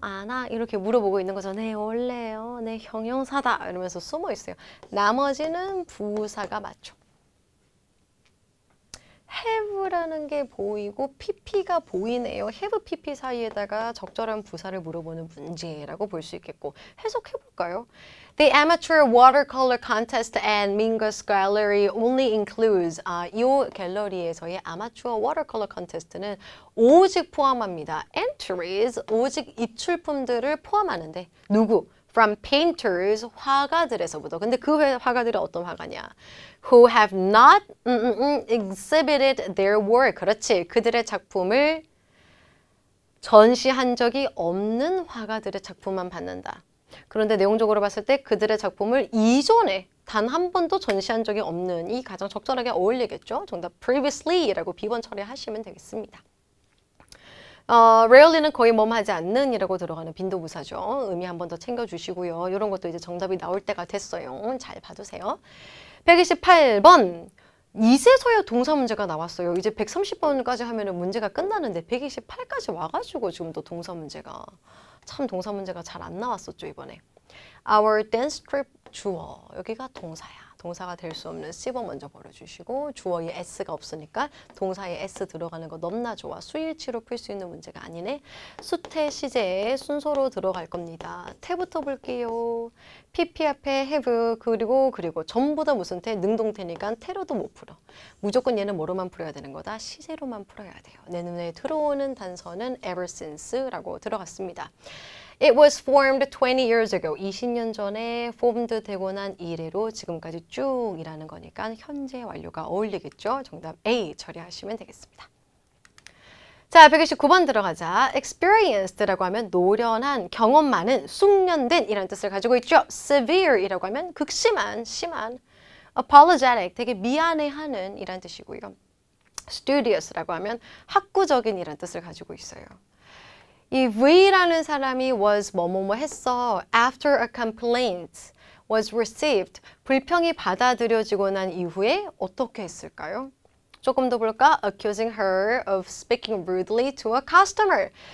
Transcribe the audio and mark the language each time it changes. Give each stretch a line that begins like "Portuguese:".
Korean: 나 이렇게 물어보고 있는 거죠. 네 원래요. 네 형용사다 이러면서 숨어 있어요. 나머지는 부사가 맞죠. have라는 게 보이고 pp가 보이네요. have, pp 사이에다가 적절한 부사를 물어보는 문제라고 볼 수 있겠고 해석해 볼까요?
English: The amateur watercolor contest and Mingus Gallery only includes
Korean: 이 갤러리에서의 아마추어 워터컬러 컨테스트는 오직 포함합니다. Entries, 오직 입출품들을 포함하는데 누구?
English: From painters,
Korean: 화가들에서부터. 근데 그 화가들은 어떤 화가냐?
English: Who have not exhibited their work.
Korean: 그렇지. 그들의 작품을 전시한 적이 없는 화가들의 작품만 받는다. 그런데 내용적으로 봤을 때 그들의 작품을 이전에 단 한 번도 전시한 적이 없는 이 가장 적절하게 어울리겠죠? 정답 previously라고 비번 처리하시면 되겠습니다. rarely는 거의 뭐하지 않는 이라고 들어가는 빈도부사죠. 의미 한 번 더 챙겨주시고요. 이런 것도 이제 정답이 나올 때가 됐어요. 잘 봐두세요. 128번. 이제서야 동사 문제가 나왔어요. 이제 130번까지 하면 문제가 끝나는데 128까지 와가지고 지금 또 동사 문제가 참 동사 문제가 잘 안 나왔었죠 이번에.
English: Our dance trip 주어.
Korean: 여기가 동사야. 동사가 될 수 없는 C번 먼저 버려주시고 주어에 S가 없으니까 동사에 S 들어가는 거 넘나 좋아. 수일치로 풀 수 있는 문제가 아니네. 수태, 시제 순서로 들어갈 겁니다. 태부터 볼게요. PP 앞에 have 그리고 전부 다 무슨 태? 능동태니까 태로도 못 풀어. 무조건 얘는 뭐로만 풀어야 되는 거다? 시제로만 풀어야 돼요. 내 눈에 들어오는 단서는 ever since라고 들어갔습니다.
English: It was formed 20 years ago.
Korean: 20년 전에 formed 되고 난 이래로 지금까지 쭉 일하는 거니까 현재 완료가 어울리겠죠. 정답 A 처리하시면 되겠습니다. 자, 129번 들어가자. experienced라고 하면 노련한, 경험 많은, 숙련된 이라는 뜻을 가지고 있죠. severe이라고 하면 극심한, 심한. apologetic, 되게 미안해하는 이라는 뜻이고요. studiously,라고 하면 학구적인 이라는 뜻을 가지고 있어요. 이 V라는 사람이 was 뭐뭐뭐 했어.
English: After a complaint was received.
Korean: 불평이 받아들여지고 난 이후에 어떻게 했을까요? 조금 더 볼까?
English: Accusing her of speaking rudely to a customer.